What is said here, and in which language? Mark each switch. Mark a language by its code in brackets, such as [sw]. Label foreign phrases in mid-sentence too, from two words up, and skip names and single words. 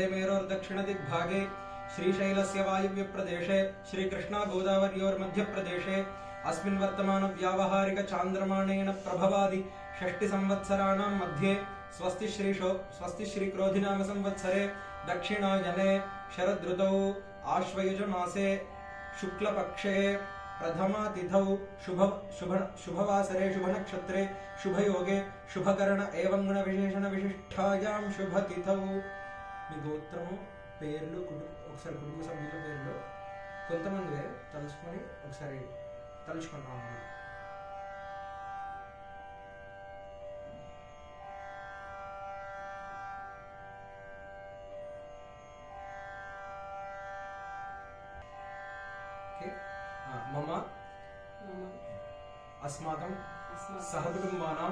[sa] मेरोर्दक्षिणदिग्भागे श्रीशैलस्य वायव्य प्रदेशे श्री कृष्णा गोदावर्योर्मध्य प्रदेशे अस्मिन् वर्तमान व्यावहारिक चान्द्रमाणेन प्रभवादि षष्टि संवत्सराणां मध्ये स्वस्ति श्री क्रोधिनाम संवत्सरे दक्षिणायने शरदृतौ आश्वयुज मासे शुक्लपक्षे प्रथमा तिथौ शुभवासरे शुभनक्षत्रे शुभयोगे शुभकरण एवं गुण विशेषण विशिष्टायां शुभतिथौ. [te] మీ గోత్రము పేర్లు ఒకసారి కుటుంబ సభ్యుల పేర్లు కొంతమంది తలుచుకొని ఒకసారి తలుచుకున్నాము. [sa] मम अस्माकं सहकुटुम्बानां